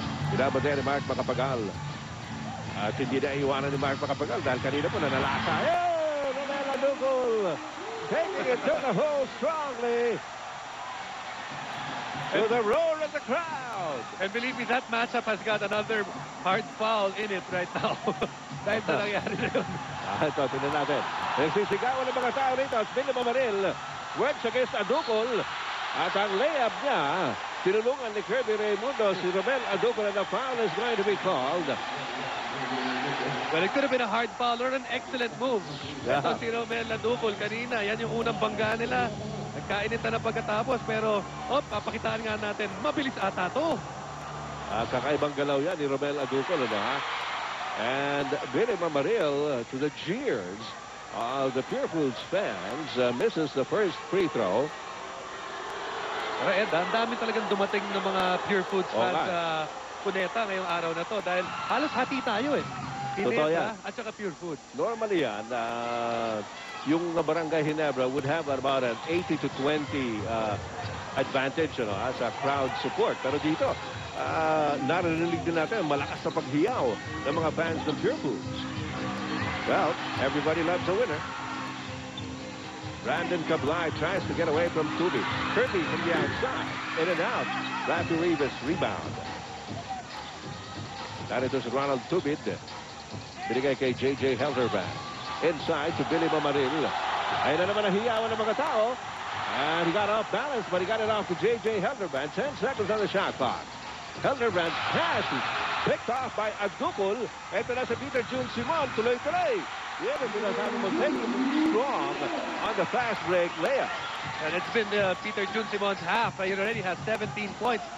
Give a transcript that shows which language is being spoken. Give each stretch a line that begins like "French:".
Filipino: Pinabante ni Mark Macapagal. At hindi na iwanan ni Mark Macapagal dahil kanina po nanalasa.
English: Romel Adukol taking it to the hole strongly. To the roar of the crowd. And believe me, that matchup has got another hard foul in it right now.
Filipino: Dahil sa nangyari na yun. Ito, tingnan natin. Nagsisigawan ng mga tao rito. Billy Mamaril
English: works against
Filipino: Adukol. At ang layup niya, tinulungan ni Kirby Raimundo.
English: Si Romel Adukol, and the foul is going to be called. Well, it could have been a hard foul or an excellent move. Yeah.
Filipino: Ito si Romel Adukol kanina. Yan yung unang bangga nila. Nagkainitan na pagkatapos. Pero, papakitaan nga natin. Mabilis ata to. Kakaibang galaw yan ni Romel Adukol. Ano, ha?
English: And Billy Mamaril to the jeers of the Pure Foods fans misses the first free throw.
Filipino: Pero Ed, ang dami talagang dumating ng mga Pure Foods fans sa Cuneta ngayong araw na to. Dahil halos hati tayo eh. Cuneta at saka Pure Foods.
English: Normally
Filipino: yan, yung
English: Barangay Ginebra would have about an 80 to 20 advantage sa crowd support.
Filipino: Pero dito, narinig din natin malakas na paghiyaw ng mga fans ng Pure Foods.
English: Well, everybody loves a winner. Brandon Cablai tries to get away from Tubi. Kirby from the outside. In and out. Rafi Rivas rebound.
Filipino: Narito si Ronald Tubid. Binigay kay J.J. Helderband.
English: Inside to Billy Mamaril.
Filipino: Ayun na naman nahiyawan ng mga tao.
English: And he got off balance, but he got it off to J.J. Helderband. 10 seconds on the shot clock. Helderband's pass is picked off by Adukol.
Filipino: Ito na si Peter June Simon. Tuloy-tuloy. Yan ang sinasabi mo,
English: taking strong on the fast break layup. And it's been Peter June Simon's half. He already has 17 points.